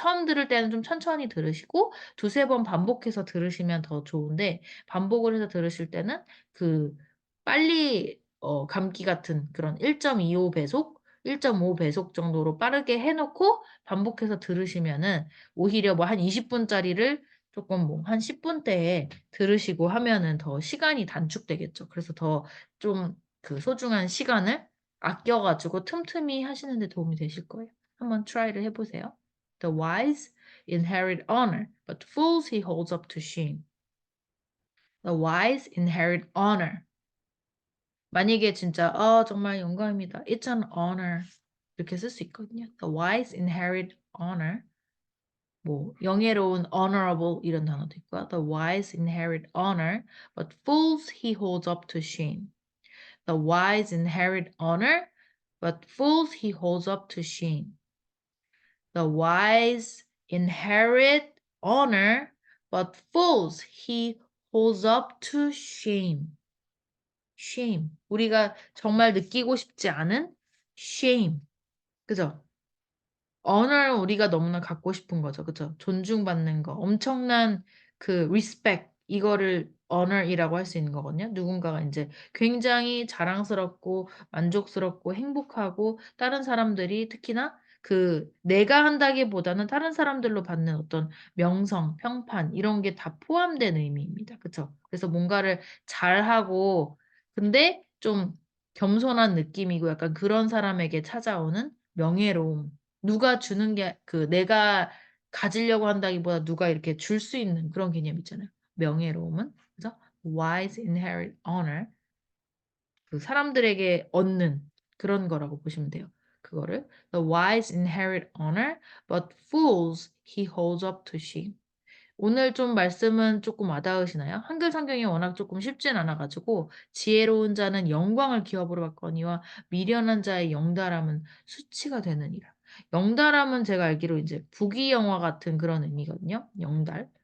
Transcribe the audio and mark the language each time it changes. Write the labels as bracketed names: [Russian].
[Korean] 처음 들을 때는 좀 천천히 들으시고 두세 번 반복해서 들으시면 더 좋은데 반복을 해서 들으실 때는 빨리 감기 같은 그런 1.25 배속, 1.5 배속 정도로 빠르게 해놓고 반복해서 들으시면은 오히려 뭐 한 20분짜리를 조금 뭐 한 10분대에 들으시고 하면은 더 시간이 단축되겠죠. 그래서 더 좀 소중한 시간을 아껴가지고 틈틈이 하시는 데 도움이 되실 거예요. 한번 트라이를 해보세요. [English] The wise inherit honor, but fools he holds up to shame. The wise inherit honor. [Korean] 만약에 진짜 정말 영광입니다. [English] It's an honor. [Korean] 이렇게 쓸 수 있거든요. [English] The wise inherit honor. [Korean] 뭐 영예로운 honorable 이런 단어도 있고요. [English] The wise inherit honor, but fools he holds up to shame. The wise inherit honor, but fools he holds up to shame. The wise inherit honor, but fools he holds up to shame. shame. [Korean] 우리가 정말 느끼고 싶지 않은 shame. 그죠? 언어를 우리가 너무나 갖고 싶은 거죠. 그죠? 존중받는 거. 엄청난 respect. 이거를 honor이라고 할 수 있는 거거든요. 누군가가 이제 굉장히 자랑스럽고 만족스럽고 행복하고 다른 사람들이 특히나 내가 한다기보다는 다른 사람들로 받는 어떤 명성, 평판 이런 게 다 포함된 의미입니다. 그쵸? 그래서 뭔가를 잘하고 근데 좀 겸손한 느낌이고 약간 그런 사람에게 찾아오는 명예로움. 누가 주는 게 내가 가지려고 한다기보다 누가 이렇게 줄 수 있는 그런 개념 있잖아요. 명예로움은. 그죠? [English] wise inherit honor. [Korean] 사람들에게 얻는 그런 거라고 보시면 돼요. [English] 그거를 the wise inherit honor, but fools he holds up to shame. [Korean] 오늘 좀 말씀은 조금 와닿으시나요? 한글 성경이 워낙 조금 쉽진 않아가지고 지혜로운 자는 영광을 기업으로 받거니와 미련한 자의 영달함은 수치가 되느니라. 영달함은 제가 알기로 이제 부귀영화 같은 그런 의미거든요. 영달.